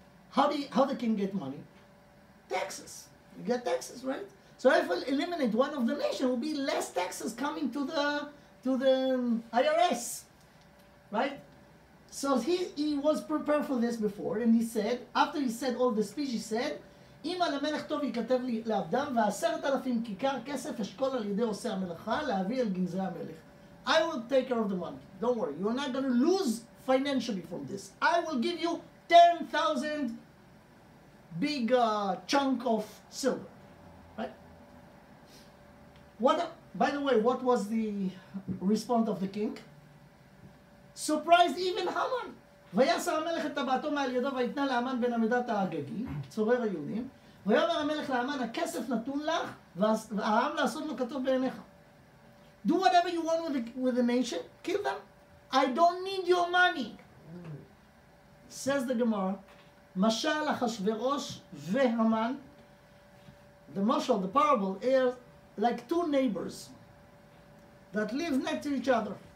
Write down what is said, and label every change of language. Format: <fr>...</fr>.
<en>How the king get money? Taxes. You get taxes, right? So if I eliminate one of the nation, will be less taxes coming to the IRS, right? So he was prepared for this before, and he said, after he said all the speech, he said,</en> <he>אם על המלך טוב ייכתב לי לעבדם, ו10,000 כיכר כסף אשכול על ידי עושה המלאכה, להביא אל גנזי המלך.</he> <en>I will take care of the money. Don't worry. You're not going to lose financially from this. I will give you 10,000 big chunk of silver. Right? By the way, what was the response of the king? Surprised even Haman.</en> <he>ויסר המלך את טבעתו מעל ידו ויתנה לאמן בן עמדת האגגי, צורר היונים, ויאמר המלך לאמן, הכסף נתון לך, והעם לעשות לו כתוב בעיניך.</he> <en>Do whatever you want with the nation, kill them. I don't need your money. Says the Gemara,</en> <he>משל אחשוורוש והמן,</he> <en>the mashal, the parable, are like two neighbors that live next to each other.</en>